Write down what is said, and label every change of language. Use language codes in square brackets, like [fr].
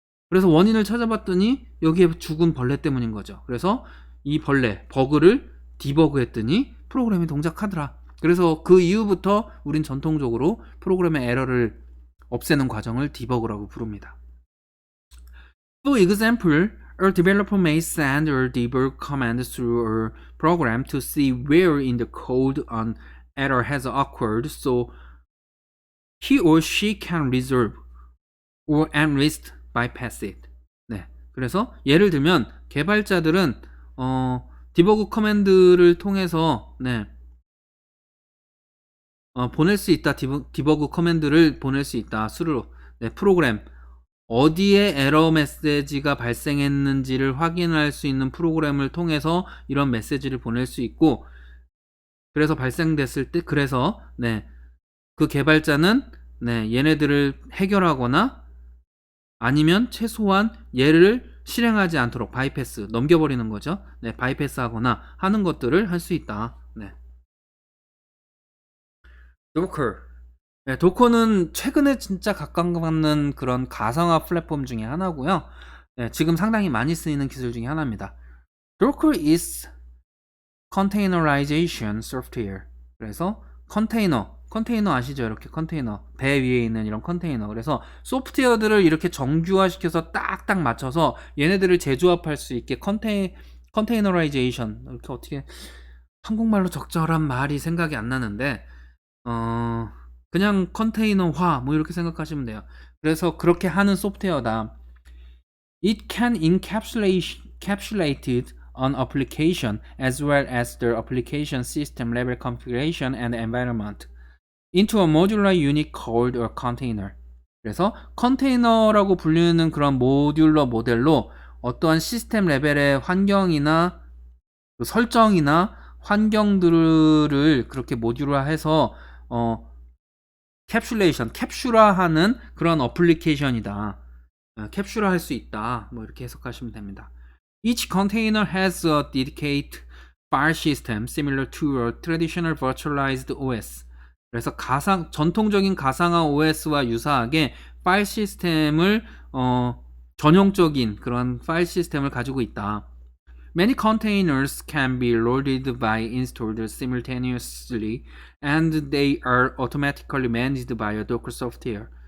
[ko] 그래서 원인을 찾아봤더니 여기에 죽은 벌레 때문인 거죠. 그래서 이 벌레 버그를 디버그 했더니 프로그램이 동작하더라. 그래서 그 이후부터 우린 전통적으로 프로그램의 에러를 없애는 과정을 디버그라고 부릅니다. [en] For example, a developer may send a debug command through a program to see where in the code an error has occurred, so he or she can resolve or at least bypass it. [ko] 네, 그래서 예를 들면 개발자들은 디버그 커맨드를 통해서 보낼 수 있다. 디버그 커맨드를 보낼 수 있다. 수로 프로그램 어디에 에러 메시지가 발생했는지를 확인할 수 있는 프로그램을 통해서 이런 메시지를 보낼 수 있고, 그래서 발생됐을 때 그래서 그 개발자는 얘네들을 해결하거나 아니면 최소한 얘를 실행하지 않도록 바이패스 넘겨버리는 거죠. 바이패스 하거나 하는 것들을 할 수 있다. 도커. 도커는 최근에 진짜 각광받는 그런 가상화 플랫폼 중에 하나고요. 지금 상당히 많이 쓰이는 기술 중에 하나입니다. [en] Docker is containerization software. [ko] 그래서 컨테이너 아시죠? 이렇게 컨테이너, 배 위에 있는 이런 컨테이너. 그래서 소프트웨어들을 이렇게 정규화시켜서 딱딱 맞춰서 얘네들을 재조합할 수 있게 컨테이너라이제이션, 이렇게 어떻게 한국말로 적절한 말이 생각이 안 나는데 그냥 컨테이너화 뭐 이렇게 생각하시면 돼요. 그래서 그렇게 하는 소프트웨어다. [en] It can encapsulate an application as well as the application system level configuration and environment into a modular unit called a container. [ko] 그래서 컨테이너라고 불리는 그런 모듈러 모델로 어떠한 시스템 레벨의 환경이나 설정이나 환경들을 그렇게 모듈화해서 캡슐화하는 그런 어플리케이션이다. 캡슐화할 수 있다. 뭐 이렇게 해석하시면 됩니다. [en] Each container has a dedicated file system similar to a traditional virtualized OS. [ko] 그래서 전통적인 가상화 OS와 유사하게 파일 시스템을 전용적인 그런 파일 시스템을 가지고 있다. [en] Many containers can be loaded by installed simultaneously and they are automatically managed by a Docker software.